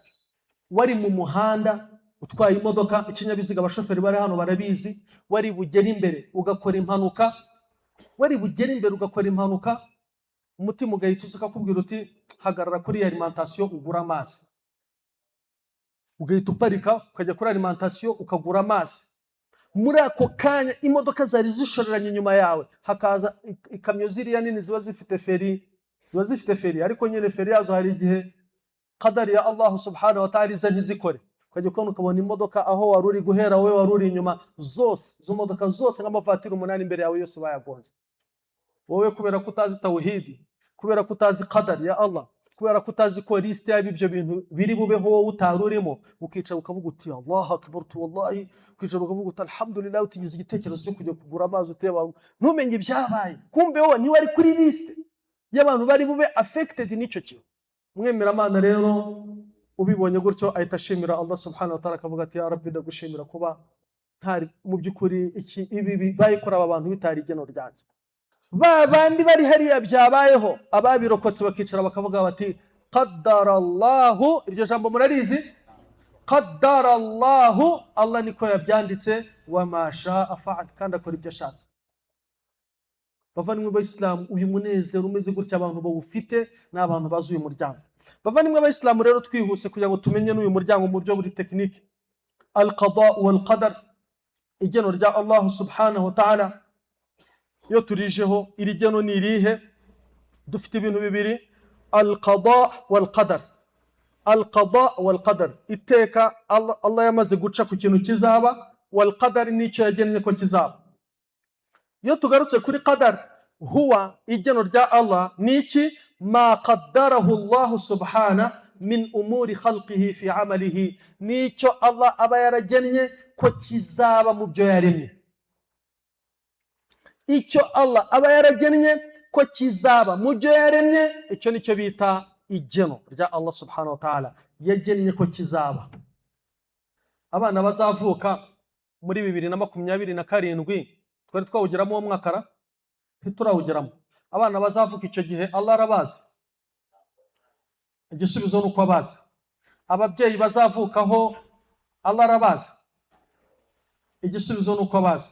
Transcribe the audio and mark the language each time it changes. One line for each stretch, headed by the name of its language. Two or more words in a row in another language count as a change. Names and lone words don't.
Kinyarwanda: Wari mu muhanda utwaye imodoka, ikinyabiziga abashoferi bari hano barabizi, wari bugera imbere ugakora impanuka, umutima ugahita ukakubwira uti hagarara kuri alimentation ugura amazi, ugahita uparika ukajya kuri alimentation ukagura amazi. Muri ako kanya imodoka zari zishoreranye inyuma yawe, hakaza ikamyo ziriya nini ziba zifite feri, ariko nyine feri yazo hari igihe qadari ya Allah
Arabic: سبحانه وتعالى
Kinyarwanda: iza ntizikore, ukajya ukabona imodoka aho waruri guhera wowe waruri inyuma zose, zo modoka zose nk'amavatiri 8 imbere yawe yose bayagonze. Wowe kubera kutazi tawhidi, kubera kutazi qadari ya Allah, kubera kutazi ko liste y'ibyo bintu biri bubeho wowe utarurimo, ukicara ukavuga uti
Arabic: الله أكبر,
Kinyarwanda: wallahi ukicara ukavuga uti alhamdulillah, utigize igitekerezo cyo kujya kugura amazi uteba ntumenye ibyabaye, kumbe wowe ni wari kuri liste y'abantu bari bube affected n'icyo kintu. Mwemera Imana rero ubibonye gutyo ahita ashimira Allah
Arabic: سبحانه وتعالى
Kinyarwanda: akavuga ati
Arabic: يا رب
Kinyarwanda: ndagushimira kuba ntari mu byukuri ibi bayikora aba bantu bitari igeno ryanjye. Bandi bari hariya byabayeho ababirokotse bakicara bakavuga bati qaddarallahu, iryo jambo murarizi, qaddarallahu, Allah niko yabyanditse,
Arabic: وما شاء فعل,
Kinyarwanda: kandi akora ibyo ashatse. Bavandimwe b'Islam, uyu munezero umeze gutya abantu bawufite n'abantu bazuye umuryango. Bavandimwe b'Islam rero twihuse kugira ngo tumenye n'uyu muryango mu buryo buri tekinike.
Arabic: القضاء والقدر,
Kinyarwanda: igeno rya Allah
Arabic: سبحانه وتعالى
Kinyarwanda: yo turijeho, iri geno ni irihe? Dufite ibintu bibiri,
Arabic: القضاء والقدر. القضاء والقدر,
Kinyarwanda: iteka Allah yamaze guca ku kintu kizaba,
Arabic: والقدر
Kinyarwanda: nicyo yagennye ko kizaba. Iyo tugarutse kuri qadar, huwa igeno rya Allah niki?
Arabic: ما قدره الله سبحانه من أمور خلقه في أعماله,
Kinyarwanda: nicyo Allah aba yaragennye ko kizaba mu byo yaremye. Icyo Allah aba yaragennye ko kizaba mu byo yaremye, icyo nicyo bita igeno rya Allah
Arabic: سبحانه وتعالى,
Kinyarwanda: yagennye ko kizaba. Abana bazavuka muri 2027 twari twawugeramo uwo mwakara ntiturawugeramo. Abana bazavuka icyo gihe Allah arabazi, igisubizo nuko abazi. Ababyeyi bazavukaho Allah arabazi, igisubizo nuko abazi.